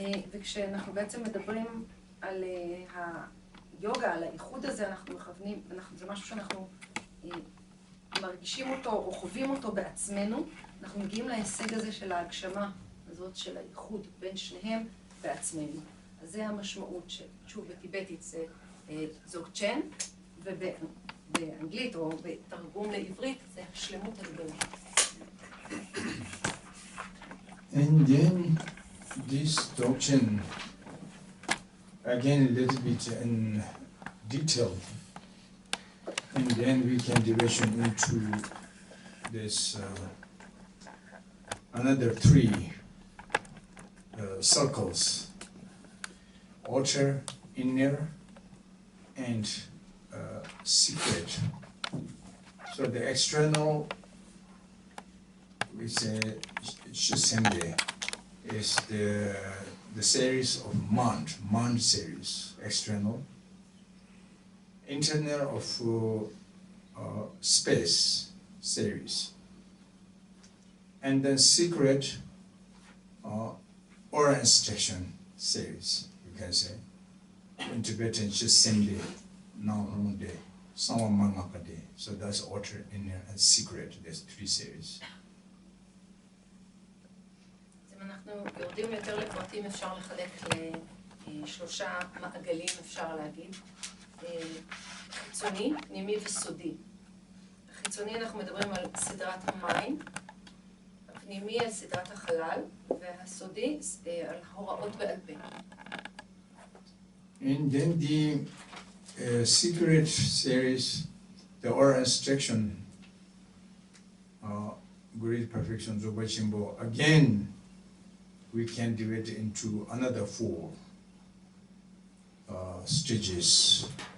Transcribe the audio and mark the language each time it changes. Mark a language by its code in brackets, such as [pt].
[he] וכשאנחנו בעצם מדברים על היוגה, על האיחוד הזה, אנחנו מכוונים, זה משהו שאנחנו מרגישים אותו או חווים אותו בעצמנו, אנחנו מגיעים להישג הזה של ההגשמה הזאת של האיחוד בין שניהם בעצמנו. אז זה המשמעות שוב בטיבטית זה דזוגצ'ן, ובאנגלית או בתרגום לעברית זה השלמות הגדולה. [en] And then this Dzogchen, again a little bit in detail, and then we can division into this another three circles: outer, inner, and secret. So the external, we say Shisembe, is the series of Mand series, external. Internal of space series. And then secret oral instruction series, you can say. In Tibetan, Shisembe, Naunde, Samamangakade. So that's outer, inner, and secret. There's three series. [he] אם אנחנו יורדים יותר לפרטים, אפשר לחלק לשלושה מעגלים, אפשר להגיד. חיצוני, פנימי וסודי. החיצוני אנחנו מדברים על סדרת המים, הפנימי על סדרת החלל, והסודי על הוראות בעל פה. [en] And then the secret series, the oral instruction, great perfection, Dzogchen, again, we can divide it into another four stages.